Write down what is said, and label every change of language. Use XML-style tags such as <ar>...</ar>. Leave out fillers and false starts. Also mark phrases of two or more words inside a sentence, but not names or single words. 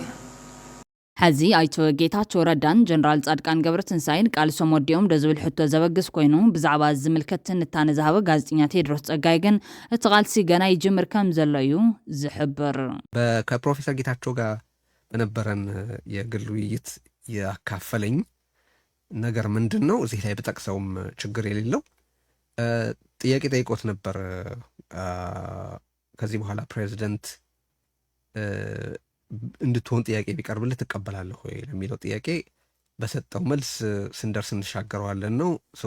<ti>ሕዚ ኣይቶ ጌታቸው ረዳን ጀነራል ጻድቃን ገብረትንሳኤን ቃልሶም ወዲኦም ደዝብል ሕቶ ዘበግስ ኮይኑ ብዛዕባ ዝምልከት ትንታነ ዝሃበ ጋዜጠኛ ቴድሮስ ጸጋይ ግን እቲ ቃልሲ ገና ይጅምር ከም ዘሎ እዩ ዝሕብር</ti> <am>ከፕሮፌሰር ጌታቸው ጋር በነበረን የግል ውይይት ያካፈለኝ ነገር ምንድነው እዚህ ላይ በጠቅሰውም ችግር የሌለው ጥያቄ ጠይቆት ነበር ከዚህ በኋላ ፕሬዚደንት እንድትሆን ጥያቄ ቢቀርብልህ ተቀበላለህ ወይ ለሚለው ጥያቄ በሰጠው መልስ ስንደርስ እንሻገረዋለን ነው ሶ</am>